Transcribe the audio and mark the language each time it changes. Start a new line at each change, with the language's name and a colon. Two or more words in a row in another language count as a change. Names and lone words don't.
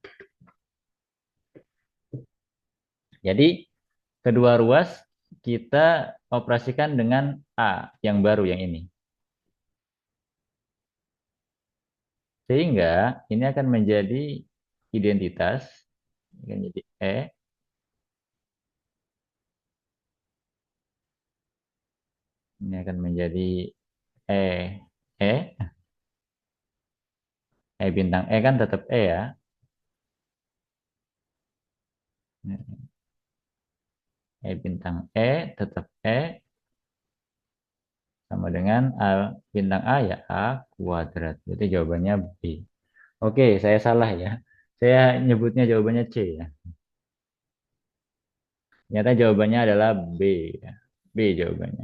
Indonesian: Jadi kedua ruas kita operasikan dengan A yang baru yang ini. Sehingga ini akan menjadi identitas, akan jadi ini akan menjadi E, E, E bintang E kan tetap E ya. E bintang E tetap E sama dengan A bintang A ya A kuadrat. Jadi jawabannya B. Oke, saya salah ya. Saya nyebutnya jawabannya C ya. Ternyata jawabannya adalah B ya. B jawabannya.